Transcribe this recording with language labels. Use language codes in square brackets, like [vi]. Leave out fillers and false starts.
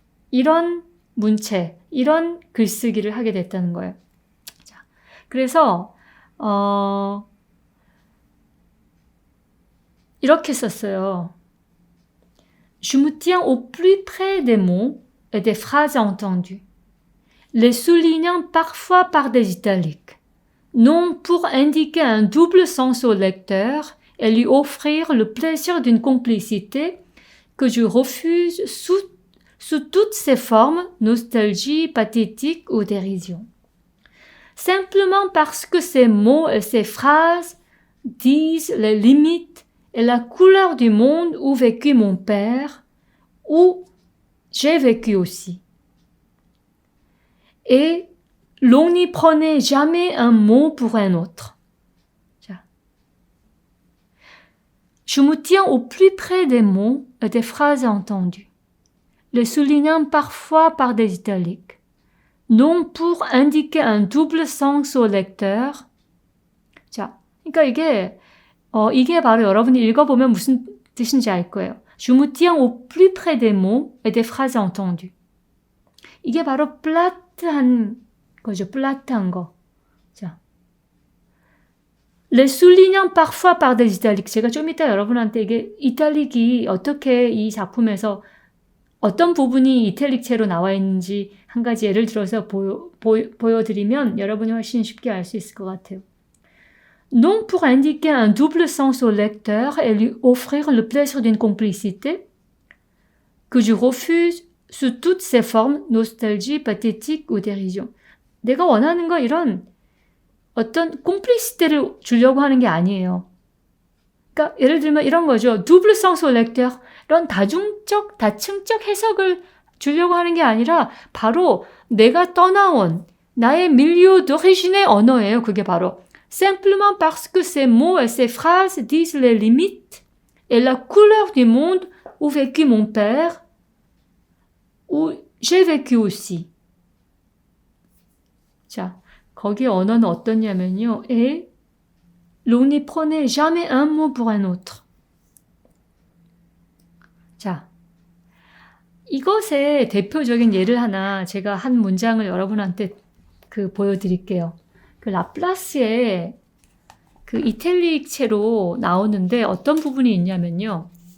[ko] 이런 문체, 이런 글쓰기를 하게 됐다는 거예요. 자, 그래서 이렇게 썼어요. [fr] Je me tiens au plus près des mots et des phrases entendues, les soulignant parfois par des italiques, non pour indiquer un double sens au lecteur et lui offrir le plaisir d'une complicité que je refuse sous toutes ses formes, nostalgie, pathétique ou dérision. Simplement parce que ces mots et ces phrases disent les limites et la couleur du monde où vécut mon père, où j'ai vécu aussi. Et l'on n'y prenait jamais un mot pour un autre. Je me tiens au plus près des mots et des phrases entendues, les soulignant parfois par des italiques, non pour indiquer un double sens au lecteur. [ko] 자, 그러니까 이게 바로 여러분이 읽어보면 무슨 뜻인지 알 거예요. [fr] Je me tiens au plus près des mots et des phrases entendues. [ko] 이게 바로 플라트한 거죠. 플라트한 거. [fr] 자, les soulignant parfois par des italiques. [ko] 제가 좀 이따 여러분한테 이게 이탈릭이 어떻게 이 작품에서 어떤 부분이 이탈릭체로 나와 있는지 한 가지 예를 들어서 보여드리면 여러분이 훨씬 쉽게 알 수 있을 것 같아요. [fr] Non pour indiquer un double sens au lecteur et lui offrir le plaisir d'une complicité que je refuse sous toutes ses formes, nostalgie, pathétique ou dérision. [ko] 내가 원하는 거 이런 어떤 콤플리시티를 주려고 하는 게 아니에요. 그러니까 예를 들면 이런 거죠. [fr] double sens au lecteur. [ko] 이런 다층적 해석을 주려고 하는 게 아니라 바로 내가 떠나온 나의 [fr] milieu d'origine [ko] 의 언어예요. 그게 바로 [fr] simplement parce que ces mots et ces phrases disent les limites et la couleur du monde où vécut mon père, où j'ai vécu aussi. [ko] 자, 거기 언어는 어떠냐면요. [fr] Et l'on n'y prenait jamais un mot pour un autre. [ko] 자, 이것의 대표적인 예를 하나 제가 한 문장을 여러분한테 보여드릴게요. 그 라플라스의 그 이탈릭체로 나오는데 어떤 부분이 있냐면요.